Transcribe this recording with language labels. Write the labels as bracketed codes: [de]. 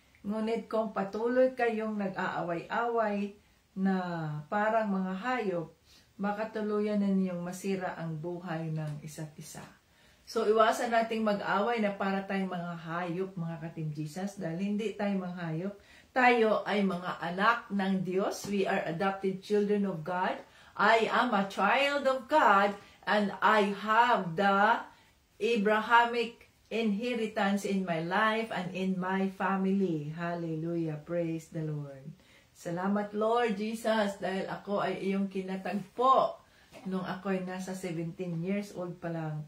[tl] Ngunit kung patuloy kayong nag-aaway-away na parang mga hayop, baka tuluyan na ninyong masira ang buhay ng isa't isa. So, iwasan nating mag-away na para tayong mga hayop, mga ka-Team Jesus, dahil hindi tayo mga hayop. Tayo ay mga anak ng Diyos. [en] We are adopted children of God. I am a child of God, and I have the Abrahamic inheritance in my life and in my family. Hallelujah. Praise the Lord. [tl] Salamat, Lord Jesus, dahil ako ay iyong kinatagpo nung ako'y nasa [en] 17 years old [tl] pa lang.